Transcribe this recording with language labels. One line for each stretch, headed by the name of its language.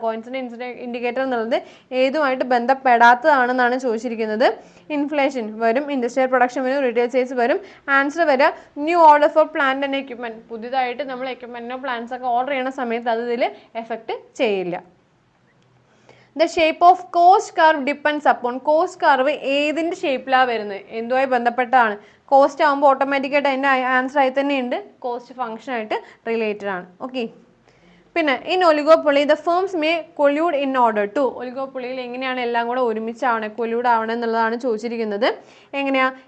Malayalam: Coincidence indicator എന്നുള്ളത് ഏതുമായിട്ട് ബന്ധപ്പെടാത്തതാണെന്നാണ് ചോദിച്ചിരിക്കുന്നത്. Inflation വരും, ഇൻഡസ്ട്രിയൽ പ്രൊഡക്ഷൻ വരും, റീറ്റെയിൽ സെയിൽസ് വരും. ആൻസർ വരിക
English: New order for plant and equipment.
Malayalam: പുതിയതായിട്ട് നമ്മൾ എക്യുപ്മെന്റിനോ പ്ലാന്റ്സ് ഒക്കെ ഓർഡർ ചെയ്യുന്ന സമയത്ത് അത് ഇതിൽ എഫക്റ്റ് ചെയ്യില്ല.
English: The shape of cost curve depends upon.
Malayalam: Cost curve ഏതിൻ്റെ ഷേപ്പിലാണ് വരുന്നത്? എന്തുമായി ബന്ധപ്പെട്ടാണ്? കോസ്റ്റ് ആകുമ്പോൾ ഓട്ടോമാറ്റിക്കായിട്ട് അതിൻ്റെ ആൻസർ ആയി തന്നെ ഉണ്ട്, കോസ്റ്റ് ഫംഗ്ഷൻ ആയിട്ട് റിലേറ്റഡ് ആണ്. ഓക്കെ.
English: പിന്നെ in oligopoly the firms may collude in order to.
Malayalam: ഒലിഗോപ്പൊളിയിൽ എങ്ങനെയാണ് എല്ലാം കൂടെ ഒരുമിച്ചാവണേ, കൊല്യൂഡ് ആവണേ എന്നുള്ളതാണ് ചോദിച്ചിരിക്കുന്നത്. എങ്ങനെയാ?